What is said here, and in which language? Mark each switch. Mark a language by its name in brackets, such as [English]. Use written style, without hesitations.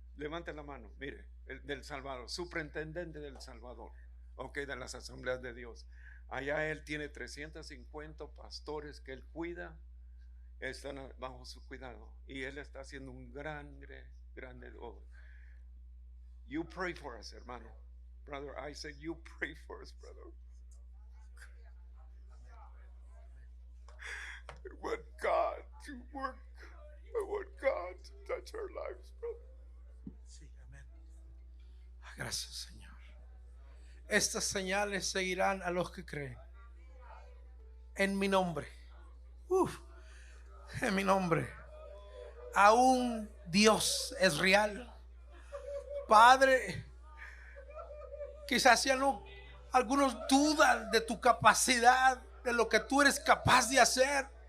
[Spanish] Levante la mano, mire, el del Salvador, superintendente del Salvador, ok, de las asambleas de Dios. Allá él tiene 350 pastores que él cuida, están bajo su cuidado, y él está haciendo un grande obra. [English] You pray for us, hermano. Brother, I said you pray for us, brother. I want God to work. I want God to touch our lives, brother. [Spanish] Sí, amén. Gracias, Señor. Estas señales seguirán a los que creen. En mi nombre. En mi nombre. Aún Dios es real. Padre, quizás ya no, algunos dudan de tu capacidad, de lo que tú eres capaz de hacer.